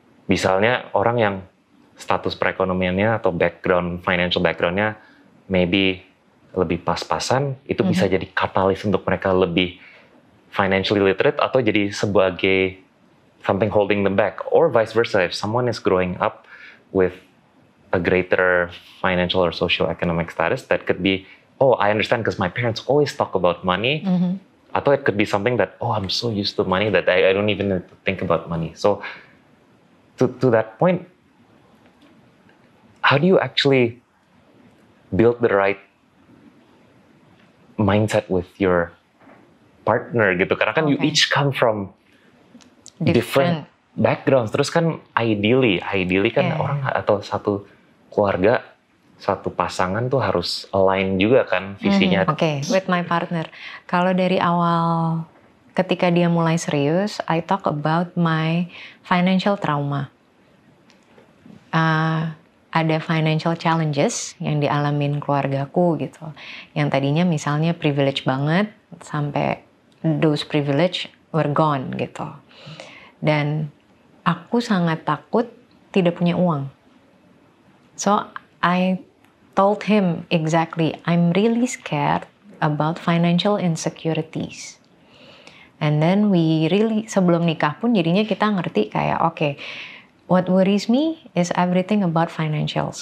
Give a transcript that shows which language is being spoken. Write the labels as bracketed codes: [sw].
[id] Misalnya orang yang status perekonomiannya atau financial backgroundnya maybe lebih pas-pasan, itu bisa jadi katalis untuk mereka lebih [en] financially literate [id] atau jadi sebagai [en] something holding them back. Or vice versa, if someone is growing up with a greater financial or socio-economic status, that could be, oh, I understand because my parents always talk about money. Atau it could be something that, oh, I'm so used to money that I don't even need to think about money. So to that point, how do you actually build the right mindset with your partner gitu? [id] Karena kan [en] you each come from different backgrounds. [id] Terus kan ideally kan orang atau satu keluarga, satu pasangan tuh harus align juga kan visinya. [en] With my partner. [id] Kalau dari awal ketika dia mulai serius, [en] I talk about my financial trauma. [id] Ada financial challenges yang dialamin keluargaku gitu. Yang tadinya misalnya privilege banget, sampai [en] those privilege were gone [id] gitu. Dan aku sangat takut tidak punya uang. [en] So I told him exactly, I'm really scared about financial insecurities. And then [id] sebelum nikah pun jadinya kita ngerti kayak, [en] okay, what worries me is everything about financials.